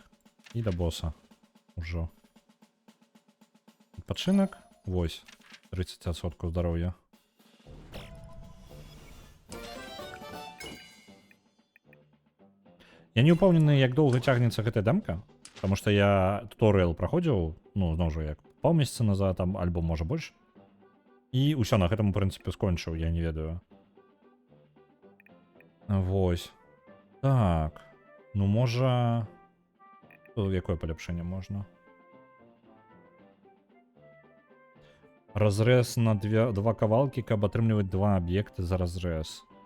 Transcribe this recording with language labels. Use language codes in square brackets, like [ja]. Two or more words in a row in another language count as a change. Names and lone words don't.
[be] І да боса. Ужо. Адпачынак. Вось. 30% здароўя. Я не упэўнены, як доўга цягнецца гэтая дамка. [ru] Потому что [be] я туториал проходзіў, ну, зноў жа, як паўмесяца назад, там, альбо можа больш. І ўсё, на гэтым, у прынцыпе, скончыў, я не ведаю. Вось. Так. Ну, можа... Якое паляпшэнне можна? Разрэз на два кавалкі, каб атрымліваць два аб'екты за разрэз.